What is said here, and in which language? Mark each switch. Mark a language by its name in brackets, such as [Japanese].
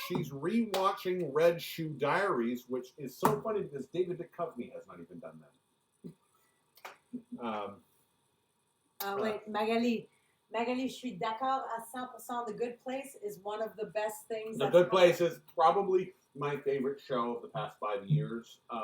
[English] She's rewatching Red Shoe Diaries, which is so funny because David Duchovny has not even done that. Wait, [French] Magali, je suis d'accord à 100%. [English] The Good Place is one of the best things. The Good Place is probably my favorite show of the past 5 years.